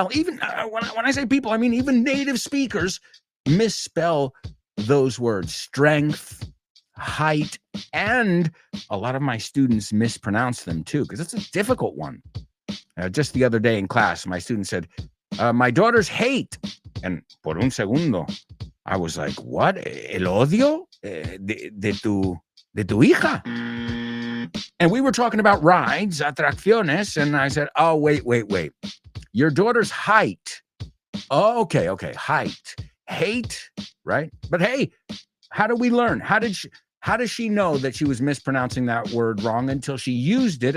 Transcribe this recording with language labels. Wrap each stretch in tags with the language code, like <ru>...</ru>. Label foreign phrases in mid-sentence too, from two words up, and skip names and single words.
<en>Even when I say people, I mean even native speakers misspell those words, strength, height, and a lot of my students mispronounce them too, because it's a difficult one. Just the other day in class, my student said, my daughter's hate.</en> <es>And por un segundo,</es> <en>I was like, what?</en> <es>El odio de tu hija?</es> <en>And we were talking about rides, atracciones, and I said, oh, wait. Your daughter's height. Oh, okay, height. Hate, right? But hey, how do we learn? How does she know that she was mispronouncing that word wrong until she used it?</en>